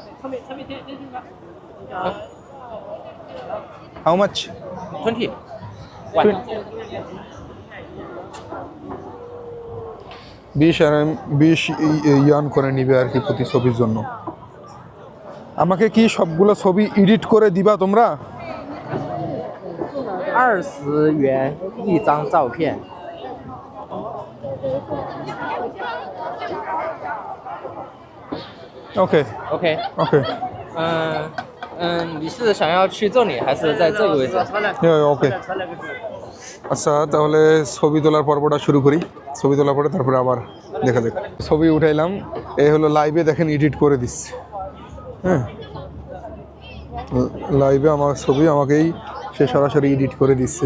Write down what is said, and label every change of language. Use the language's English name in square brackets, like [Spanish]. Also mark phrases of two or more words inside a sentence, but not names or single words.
[English] How much? 20. [Bangla] 20 ইয়ান করে নিবে আর কি প্রতি ছবির জন্য। আমাকে কি সবগুলো ছবি এডিট করে দিবা তোমরা? [Chinese] 20元一张照片。 [Bangla] ওকে [Chinese] OK， [Bangla] ওকে, [Chinese] 你是想要去这里，还是在这个位置？ [Bangla] ওকে। আচ্ছা, তাহলে ছবি তোলার পর্বটা শুরু করি। ছবি তোলার পরে তারপরে আবার দেখা যাক। ছবি উঠাইলাম, এই হলো লাইভে দেখেন এডিট করে দিচ্ছে। হ্যাঁ, লাইভে আমার ছবি আমাকেই সে সরাসরি এডিট করে দিচ্ছে।